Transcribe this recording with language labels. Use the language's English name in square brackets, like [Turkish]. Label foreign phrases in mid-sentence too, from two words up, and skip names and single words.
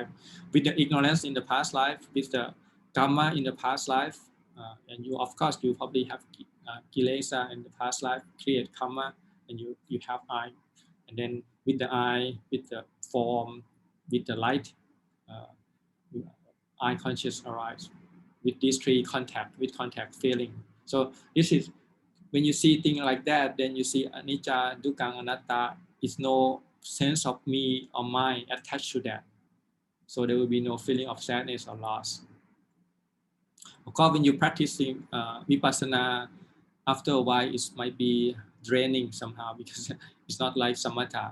[English] With the ignorance in the past life, with the karma in the past life, and you of course you probably have kilesa in the past life, create karma, and you have eye. And then with the eye, with the form, with the light, eye conscious arise. With these three contact feeling. So this is, when you see things like that, then you see [Pali] anicca, dukkha, anatta. [English] Is no sense of me or mine attached to that. So there will be no feeling of sadness or loss. Of course, when you're practicing vipassana, after a while it might be draining somehow, because it's not like samatha.